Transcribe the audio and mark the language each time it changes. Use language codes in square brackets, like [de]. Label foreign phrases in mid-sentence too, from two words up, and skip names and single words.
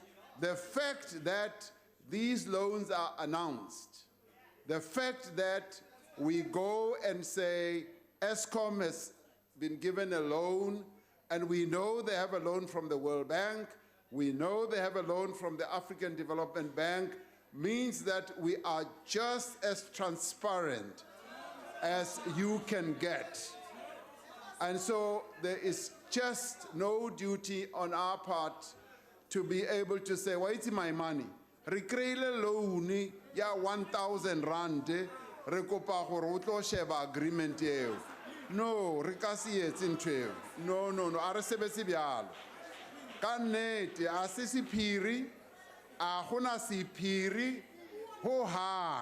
[en] The fact that these loans are announced, the fact that we go and say Eskom has been given a loan, and we know they have a loan from the World Bank, we know they have a loan from the African Development Bank, means that we are just as transparent as you can get. And so there is just no duty on our part to be able to say, well, it's my money. [st] Re kreile loan ya 1,000 rand, re kopa gore o tlo sheba agreement eo. No, re ka se etse ntho eo. No, a re sebetse bjalo. Ka nnete, a se sephiri, a gona sephiri ho hang.